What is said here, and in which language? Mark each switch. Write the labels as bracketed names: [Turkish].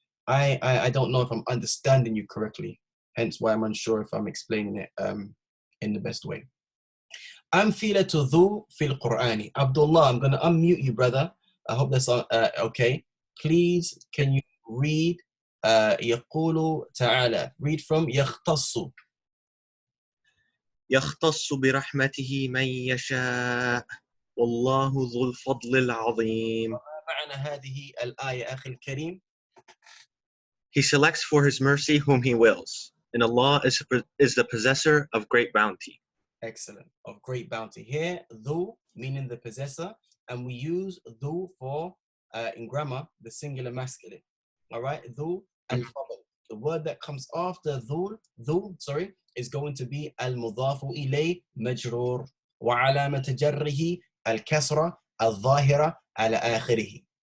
[English] I don't know if I'm understanding you correctly, hence why I'm unsure if I'm explaining it in the best way. [Arabic] Amthilatu dhu fil Qur'ani. [English] Abdullah, I'm going to unmute you, brother. I hope that's okay. Please, can you read [Arabic] يقول تعالى? [English] Read from يختص. [Arabic] يختص برحمته من يشاء والله ذو الفضل العظيم. معنى هذه الآية أخي الكريم? [English] He selects for his mercy whom he wills, and Allah is the possessor of great bounty. Excellent. Of great bounty. Here, dhu meaning the possessor, and we use dhu for, in grammar, the singular masculine. All right? Dhu al-fadl. The word that comes after dhu, is going to be al-mudhafu ilay majroor. [Arabic] وعلامة جره الكسرة الظاهرة على آخره.